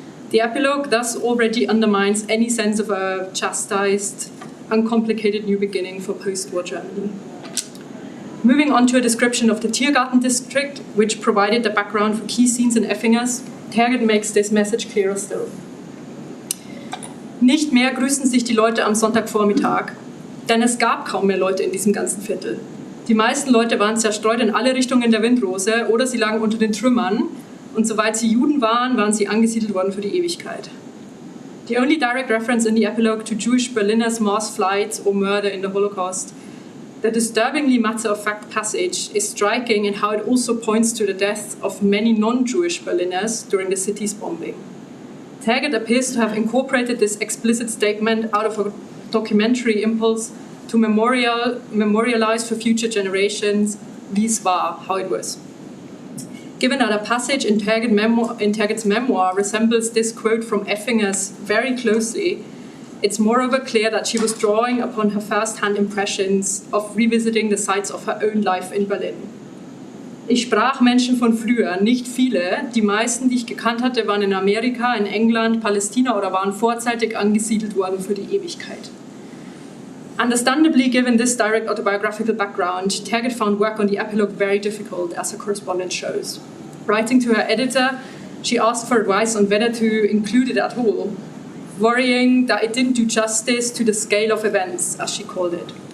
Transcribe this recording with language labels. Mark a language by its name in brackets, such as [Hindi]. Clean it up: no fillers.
[English] The epilogue thus already undermines any sense of a chastised, uncomplicated new beginning for post-war Germany. Moving on to a description of the Tiergarten district, which provided the background for key scenes in Effingers, Tergit makes this message clearer still. [German] Nicht mehr grüßten sich die Leute am Sonntagvormittag, denn es gab kaum mehr Leute in diesem ganzen Viertel. Die meisten Leute waren zerstreut in alle Richtungen der Windrose oder sie lagen unter den Trümmern und soweit sie Juden waren, waren sie angesiedelt worden für die Ewigkeit. [English] The only direct reference in the epilogue to Jewish Berliners mass flights or murder in the Holocaust, the disturbingly matter-of-fact passage is striking in how it also points to the deaths of many non-Jewish Berliners during the city's bombing. Tergit appears to have incorporated this explicit statement out of a documentary impulse to memorialize for future generations, [German] wie es war, [English] how it was. Given that a passage in Tergit's memoir resembles this quote from Effingers very closely, it's moreover clear that she was drawing upon her first-hand impressions of revisiting the sites of her own life in Berlin. [German] Ich sprach Menschen von früher, nicht viele. Die meisten, die ich gekannt hatte, waren in Amerika, in England, Palästina oder waren vorzeitig angesiedelt worden für die Ewigkeit. [English] Understandably, given this direct autobiographical background, Tergit found work on the epilogue very difficult, as her correspondence shows. Writing to her editor, she asked for advice on whether to include it at all, worrying that it didn't do justice to the scale of events, as she called it.